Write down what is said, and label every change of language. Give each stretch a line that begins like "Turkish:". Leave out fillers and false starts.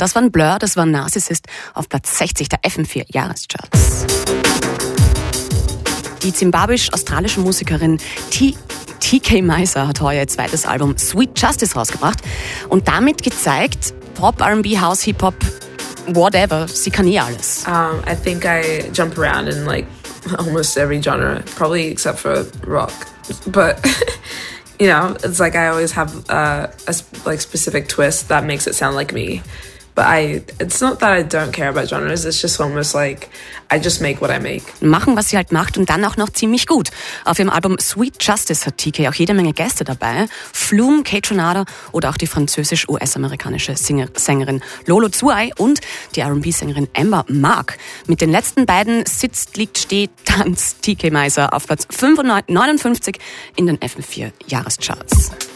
German: Das war ein Blur, das war ein Narcissist auf Platz 60 der FM4-Jahrescharts. Die zimbabwisch-australische Musikerin TK Miser hat heuer ihr zweites Album Sweet Justice rausgebracht und damit gezeigt, Pop, R&B, House, Hip-Hop, whatever, sie kann eh alles.
English: I think I jump around in like almost every genre, probably except for rock. But, you know, it's like I always have a specific twist that makes it sound like me. But it's not that I don't care about genres, it's just almost like I just make what I make.
German: Machen, was sie halt macht und dann auch noch ziemlich gut. Auf ihrem Album Sweet Justice hat TK auch jede Menge Gäste dabei. Flume, Kate Renata oder auch die französisch-US-amerikanische Sängerin Lolo Tsuai und die R&B-Sängerin Amber Mark. Mit den letzten beiden sitzt, liegt, steht, tanzt TK Miser auf Platz 59 in den FM4-Jahrescharts.